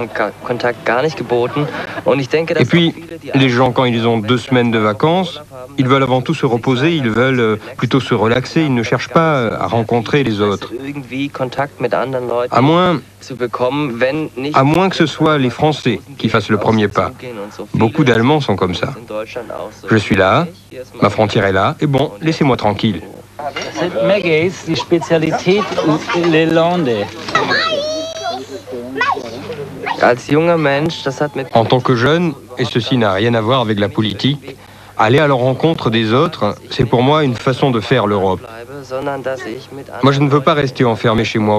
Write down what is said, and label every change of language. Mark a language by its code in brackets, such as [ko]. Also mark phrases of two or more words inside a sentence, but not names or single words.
[fr] Et puis, les gens, quand ils ont 2 semaines de vacances, ils veulent avant tout se reposer, ils veulent plutôt se relaxer, ils ne cherchent pas à rencontrer les autres. À moins que ce soit les Français qui fassent le premier pas. Beaucoup d'Allemands sont comme ça. Je suis là, ma frontière est là, et bon, laissez-moi tranquille. [de] Maggie, die Spezialität les Landes. [fr] En tant que jeune, et ceci n'a rien à voir avec la politique, aller à la rencontre des autres, c'est pour moi une façon de faire l'Europe. Moi, je ne veux pas rester enfermé chez moi.